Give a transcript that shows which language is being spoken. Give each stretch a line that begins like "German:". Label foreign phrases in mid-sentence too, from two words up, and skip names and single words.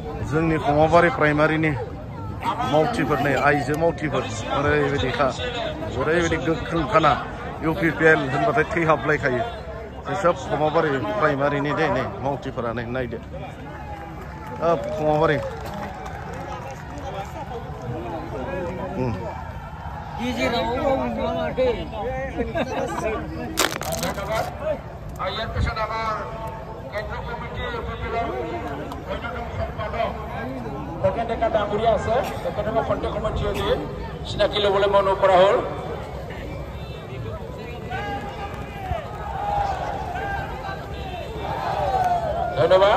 Bodo: जोंनि खमाबारि प्राइमारिनि मावथिफोरनि आइजो मावथिफोर ओरैबायदिखा ओरैबायदि गोख्रोंखाना UPPL होनबाथाय थैहाबलायखायो सोब खमाबारि प्राइमारिनि दे नै मावथिफोरानो नायदो खमाबारि
Assamese: এর পেছনে আমার কেন্দ্র কমিটি ভূপেন ডেকা ডাঙৰীয়া আছে তেখেতক খন্তেক সময় থিয় দি চিনাকি ল'বলৈ মই অনুৰোধ কৰা হ'ল। ধন্যবাদ।